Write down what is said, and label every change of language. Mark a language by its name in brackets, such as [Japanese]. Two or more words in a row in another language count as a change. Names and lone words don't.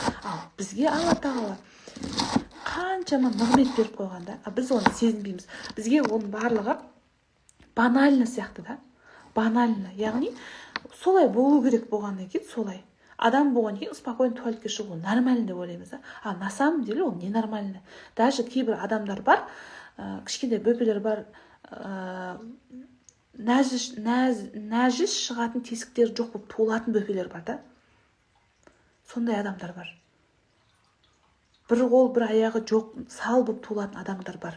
[Kazakh] Ал бізге Алла Тағала қаншама нығмет беріп қойғанда, біз оны сезінбейміз. Бізге оның барлығы банально сияқты да. Банально, яғни солай болу керек болғаннан кейін солай. Адам болған кейін спокойно туалетке шығу нормально деп ойлаймыз да. [Russian] А на самом деле ол не нормально. [Kazakh] Даже кейбір адамдар бар, кішкентай бөпелер бар, нәжіс шығатын тесіктері жоқ болып туылатын бөпелер бар да. Сондай адамдар бар. Бір қол, бір аяғы жоқ, сал болып туылатын адамдар бар.